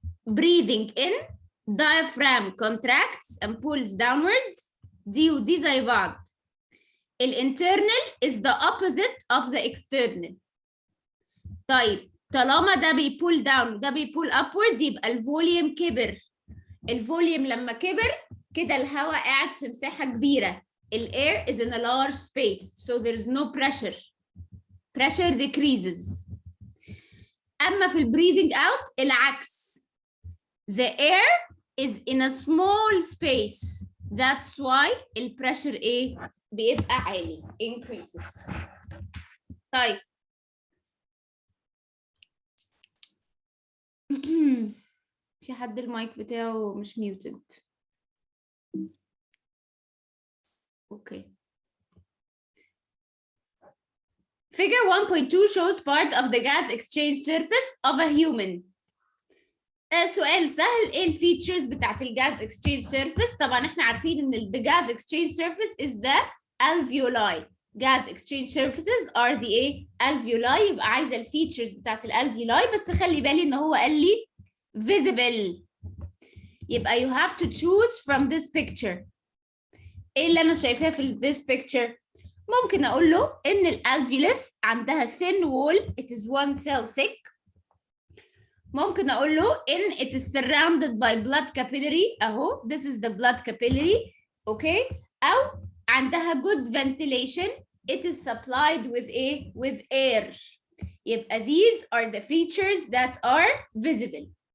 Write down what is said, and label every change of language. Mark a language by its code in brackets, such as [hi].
[en] breathing in diaphragm contracts and pulls downwards. [ar] دي ودي زي بعض. [en] الانترنال is the opposite of the external. [ar] طيب طالما ده بيبول داون وده بيبول upward يبقى الفوليوم كبر. الفوليوم لما كبر كده الهواء قاعد في مساحة كبيرة. [en] air is in a large space so there is no pressure. Pressure decreases. [ar] أما في breathing out العكس. [en] The air is in a small space. That's why pressure [ar] إيه؟ بيبقى عالي. [en] Increases. [ar] طيب. في حد المايك بتاعه مش muted. [en] Okay. Figure 1.2 shows part of the gas exchange surface of a human. [ar] سؤال سهل. ايه الفيتشرز بتاعت الجاز [en] exchange surface؟ [ar] طبعا احنا عارفين ان [en] the gas exchange surface is the alveoli. Gas exchange surfaces are the [ar] ايه؟ [en] alveoli. [ar] يبقى عايزه الفيتشرز بتاعت الالفيولاي بس خلي بالي ان هو قال لي visible. يبقى [en] you have to choose from this picture. [ar] ايه اللي انا شايفاه في [en] this picture؟ [ar] ممكن اقول له ان الالفيولس عندها [en] thin wall, it is one cell thick. [ar] ممكن اقول له ان [en] it is surrounded by blood capillary [ar] اهو [en] this is the blood capillary. Okay. [ar] او عندها [en] good ventilation, it is supplied with a with air. [ar] يبقى [en] these are the features that are visible.